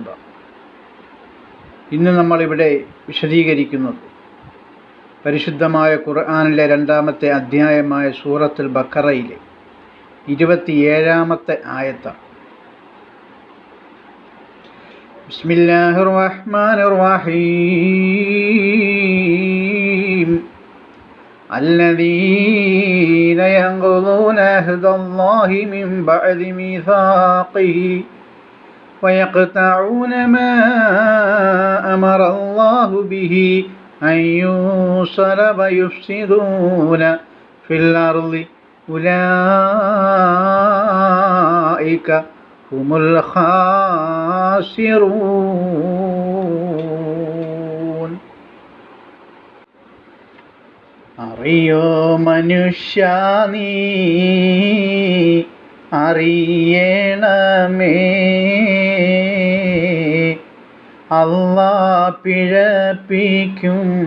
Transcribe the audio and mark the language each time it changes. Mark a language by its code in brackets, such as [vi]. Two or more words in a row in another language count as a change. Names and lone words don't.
[ml] ഇന്ന് നമ്മളിവിടെ വിശദീകരിക്കുന്നത് പരിശുദ്ധമായ ഖുർആനിലെ 2-ാമത്തെ അധ്യായമായ സൂറത്തുൽ ബഖറയിലെ 27-ാമത്തെ ആയത്താണ്. [ar] بسم الله الرحمن الرحيم. الذين ينقضون عهد الله من بعد ميثاقه ويقطعون ما أمر الله به أن يوصل ويفسدون في الأرض أولئك هم الخاسرون. [ml] അറിയോ മനുഷ്യ നീ അറിയണമേ, അല്ലാഹ് പിഴപ്പിക്കും